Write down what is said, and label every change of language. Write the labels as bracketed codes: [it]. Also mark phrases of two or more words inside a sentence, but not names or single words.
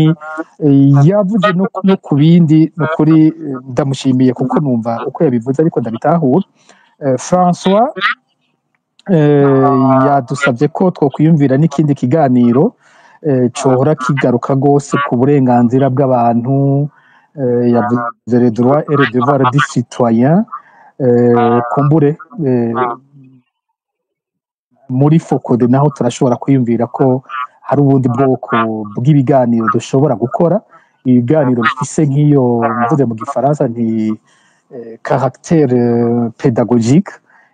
[rn] Yavuze no ku bindi no kuri ndamushimiye kuko numva uko yabivuze ariko ndabitahura. François yadusabye ko twokwiyumvira n'ikindi kiganiro cohora kigaruka gose ku burenganzira bw'abantu. Yavuze [fr] les droits et les devoirs du citoyen [rn] kumbure muri Focode naho turashobora kwiyumvira ko hari ubundi bwoko bw'ibiganiro dushobora gukora ibiganiro bifise nk'iyo mvuze mu gifaransa nti [fr] caractère pédagogique